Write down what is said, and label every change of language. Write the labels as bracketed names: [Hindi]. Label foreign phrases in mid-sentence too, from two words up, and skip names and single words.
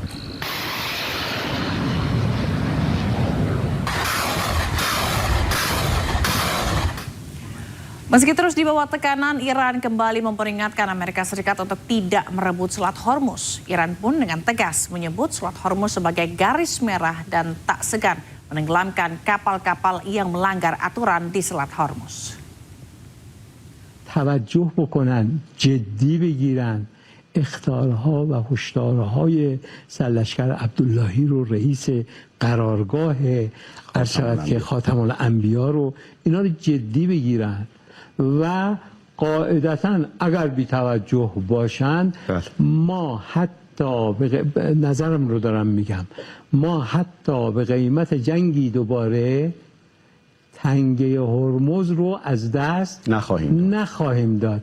[Indonesian] Meski terus di bawah tekanan, Iran kembali memperingatkan Amerika Serikat untuk tidak merebut Selat Hormuz. Iran pun dengan tegas menyebut Selat Hormuz sebagai garis merah dan tak segan menenggelamkan kapal-kapal yang melanggar aturan di Selat Hormuz. [Persian] توجه بکنن، جدی بگیرن اخطارها و هشدارهای سرلشکر عبداللهی رو رئیس قرارگاه ارشد که خاتم الانبیا رو اینا رو جدی بگیرن و قاعدتا اگر بی توجه باشند ما حتی نظرم رو دارم میگم ما حتی به قیمت جنگی دوباره تنگه هرمز رو از دست نخواهیم داد.